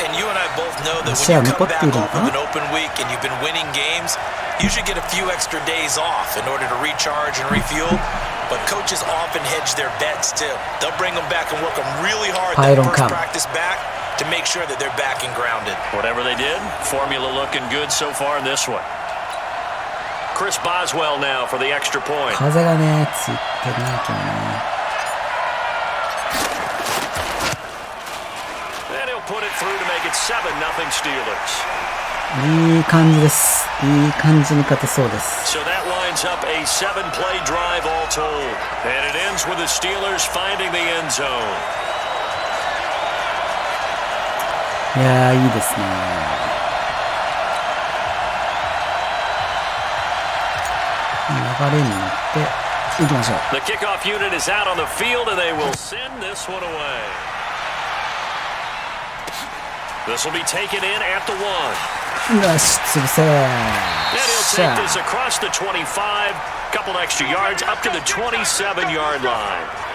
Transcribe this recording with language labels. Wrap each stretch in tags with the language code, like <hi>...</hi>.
<en>And you and I both know that when you come back off of an open week and you've been winning games, you should get a few extra days off in order to recharge and refuel. But coaches often hedge their bets, too. They'll bring them back and work them really hard that first practice back to make sure that they're back and grounded. Whatever they did, formula looking good so far in this one. Chris Boswell now for the extra point.</en> <ja>風がね、ついてるね、今日ね。</ja> <en>And he'll put it through to make it 7-0 Steelers.</en> <ja>いい感じです。いい感じに勝てそうです。</ja> <en>So that lines up a 7-play drive all told. And it ends with the Steelers finding the end zone.</en> <ja>いやー、いいですね。流れに乗っていきましょう。</ja> <en>The kickoff unit is out on the field and they will send this one away. This will be taken in at the 1.</en> <ja>よし、潰せ。</ja> <en>And he'll take this across the 25, couple extra yards up to the 27-yard line.</en>